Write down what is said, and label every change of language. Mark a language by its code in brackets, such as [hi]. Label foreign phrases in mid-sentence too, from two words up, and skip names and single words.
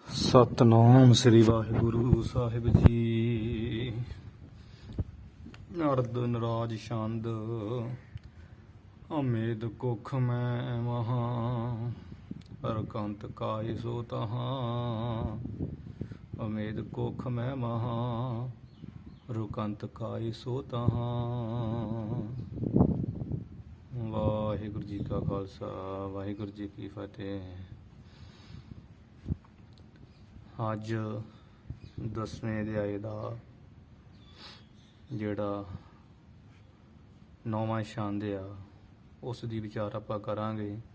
[pa] ਸਤਿਨਾਮ ਸ੍ਰੀ ਵਾਹਿਗੁਰੂ ਸਾਹਿਬ ਜੀ। [bra] अरद नराज छंद अमेद कुख मैं महा अरकंत काय सो तहाँ। अमेद कुख मैं महा रुकंत काय सो तहाँ। [pa] ਵਾਹਿਗੁਰੂ ਜੀ ਕਾ ਖ਼ਾਲਸਾ ਵਾਹਿਗੁਰੂ ਜੀ ਕੀ ਫ਼ਤਹਿ। ਅੱਜ 10ਵੇਂ ਅਧਿਆਏ ਦਾ ਜਿਹੜਾ 9ਵਾਂ ਛੰਦ ਆ ਉਸ ਦੀ ਵਿਚਾਰ ਆਪਾਂ ਕਰਾਂਗੇ।